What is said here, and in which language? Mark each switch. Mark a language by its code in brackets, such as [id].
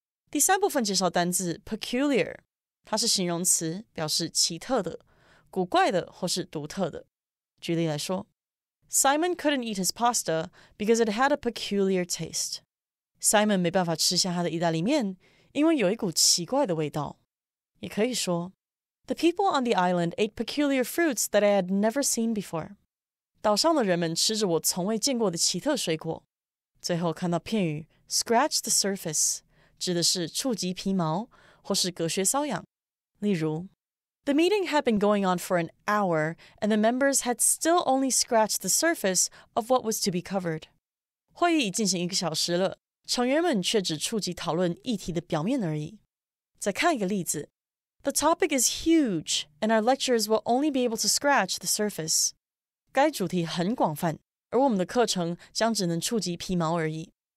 [zh] 第三部分介绍单字 peculiar， 它是形容词，表示奇特的、古怪的或是独特的。举例来说 [en] ，Simon couldn't eat his pasta because it had a peculiar taste. [zh] Simon 没办法吃下他的意大利面，因为有一股奇怪的味道。也可以说 [en] ，The people on the island ate peculiar fruits that I had never seen before. [zh] 岛上的人们吃着我从未见过的奇特水果。最后看到片语 scratch the surface， 指的是触及皮毛或是隔靴搔痒。例如 [en] The meeting had been going on for an hour, and the members had still only scratched the surface of what was to be covered. [zh] 会议已进行1个小时了，成员们却只触及讨论议题的表面而已。再看一个例子 [en] The topic is huge, and our lecturers will only be able to scratch the surface. [zh] 该主题很广泛，而我们的课程将只能触及皮毛而已。